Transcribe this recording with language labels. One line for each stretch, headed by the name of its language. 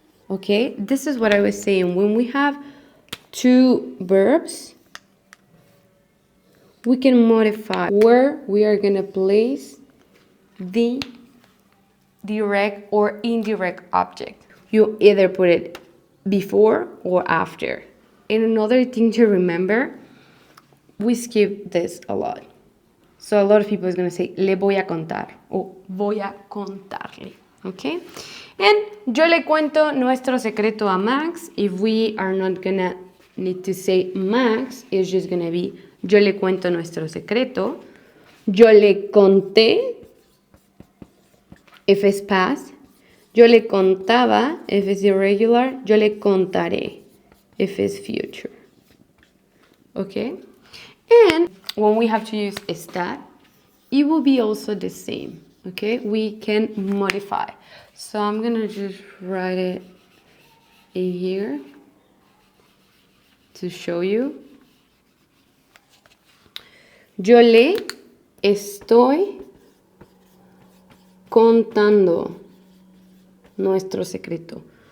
English: Okay, this is what I was saying. When we have two verbs, we can modify where we are gonna place the direct or indirect object. You either put it before or after. And another thing to remember, we skip this a lot. So a lot of people is going to say,
Spanish: le voy a contar
English: or
Spanish: voy a contarle,
English: okay?
Spanish: And yo le cuento nuestro secreto a Max.
English: If we are not going to need to say Max, it's just going to be
Spanish: yo le cuento nuestro secreto. Yo le conté,
English: if it's past.
Spanish: Yo le contaba,
English: if it's irregular.
Spanish: Yo le contaré,
English: if it's future. Okay? And when we have to use estar, it will be also the same. Okay? We can modify. So I'm going to just write it in here to show you.
Spanish: Yo le estoy contando nuestro secreto.